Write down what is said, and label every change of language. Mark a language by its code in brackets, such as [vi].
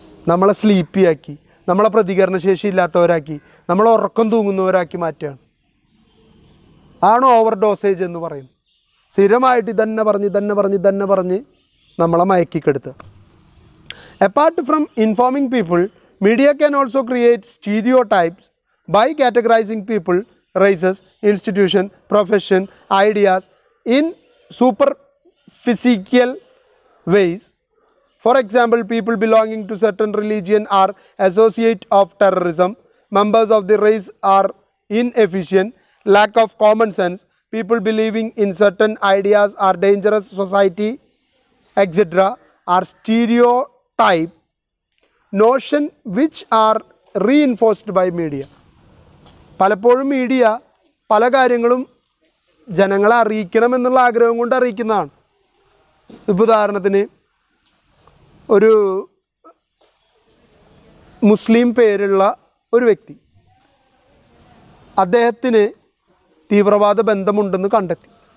[ml] നമ്മളെ സ്ലീപ്പിയാക്കി, നമ്മളെ പ്രതികരണശേഷി ഇല്ലാത്തവരാക്കി, നമ്മളെ ഉറക്കം തൂങ്ങുന്നവരാക്കി മാറ്റുകയാണ്. ആണ് ഓവർ ഡോസേജ് എന്ന് പറയുന്നത്. സ്ഥിരമായിട്ട് ഇതന്നെ പറഞ്ഞ് നമ്മളെ മയക്കിക്കെടുത്തുക. [en] Apart from informing people, media can also create stereotypes by categorizing people, races, institution, profession, ideas in superficial ways. For example, people belonging to certain religion are associates of terrorism, members of the race are inefficient, lack of common sense, people believing in certain ideas are dangerous, society, etc. are stereotype notion which are reinforced by media. [ml] പലപ്പോഴും media പല കാര്യങ്ങളും ജനങ്ങളെ അറിയിക്കണമെന്നുള്ള ആഗ്രഹം കൊണ്ട് അറിയിക്കുന്നതാണ്. ഇപ്പോൾ ഉദാഹരണത്തിന് ഒരു മുസ്ലിം പേരുള്ള ഒരു വ്യക്തി, അദ്ദേഹത്തിന് തീവ്രവാദ ബന്ധമുണ്ടെന്ന് കണ്ടെത്തി.